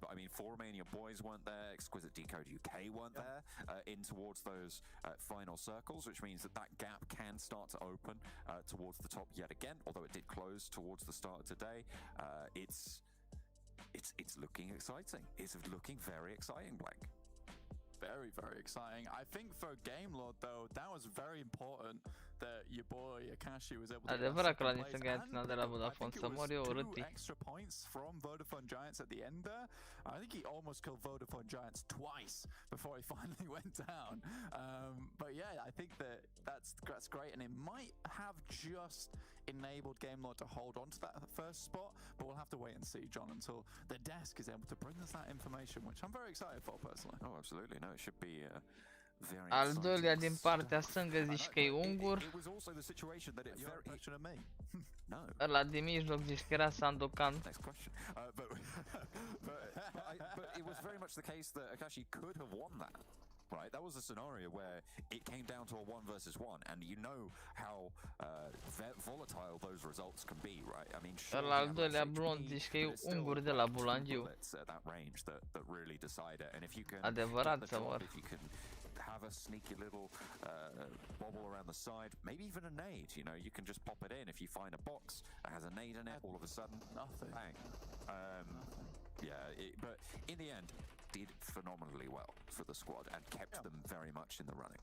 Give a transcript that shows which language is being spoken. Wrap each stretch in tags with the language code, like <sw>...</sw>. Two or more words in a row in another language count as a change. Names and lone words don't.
<en>But I mean, 4Romania Boys weren't there, Exquisite Decode UK weren't there in towards those final circles, which means that gap can start to open towards the top yet again. Although it did close towards the start of today, it's looking exciting. It's looking very exciting, Blank. Very, very exciting. I think for Gamelord though, that was very important that your boy Akashi was able to</en> <ro>Adevărat că la din stânga i-a de la Vodafone să mor eu urât.</ro> <en>Extra points from Vodafone Giants at the end there. I think he almost killed Vodafone Giants twice before he finally went down. But yeah, I think that's great, and it might have just enabled Gamelord to hold on to that first spot, but we'll have to wait and see, John, until the desk is able to bring us that information, which I'm very excited for personally. Oh, absolutely. No, it should be very</en> <ro>Al doilea din partea stângă zici că e ungur.</ro> <en>It was also the situation that it very me. No.</en> <ro>Ăla din mijloc zici că era Sandokan.</ro> <en>Next question. But it was very much the case that Akashi could have won that. Right, that was a scenario where it came down to a 1 versus 1, and you know how volatile those results can be, right? I mean,</en> <ro>Ăla al doilea blond zici că e ungur de la Bulangiu.</ro> <en>That range that really decide it, and if you can</en> <ro>Adevărat să mor.</ro> <en>if you can have a sneaky little bobble around the side, maybe even a nade, you know, you can just pop it in. If you find a box that has a nade in it, all of a sudden, nothing. Bang. But in the end, did phenomenally well for the squad and kept them very much in the running.</en>